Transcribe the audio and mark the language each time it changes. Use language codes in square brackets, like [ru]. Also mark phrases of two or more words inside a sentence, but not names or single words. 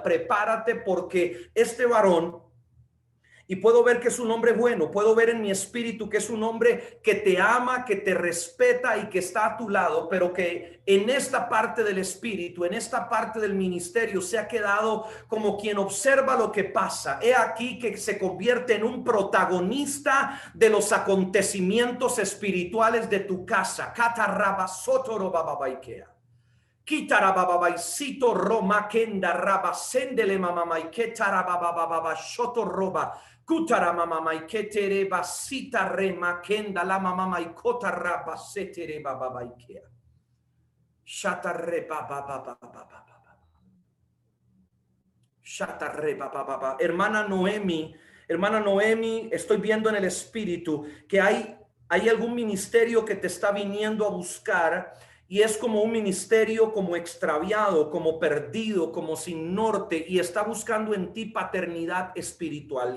[es] Prepárate, porque este varón, y puedo ver que es un hombre bueno, puedo ver en mi espíritu que es un hombre que te ama, que te respeta y que está a tu lado, pero que en esta parte del espíritu, en esta parte del ministerio, se ha quedado como quien observa lo que pasa. He aquí que se convierte en un protagonista de los acontecimientos espirituales de tu casa. Kitarababaisito Roma Kenda Raba Sendele Mamamai Ketarabababa Shoto Roba Kutara Mamamai Ketere Basita Rema Kenda La Mamamai Kota Raba Setere Bababaikea Shatare Babababa Shatare Babababa. Hermana Noemi, estoy viendo en el espíritu que hay algún ministerio que te está viniendo a buscar. Y es como un ministerio como extraviado, como perdido, como sin norte, y está buscando en ti paternidad espiritual.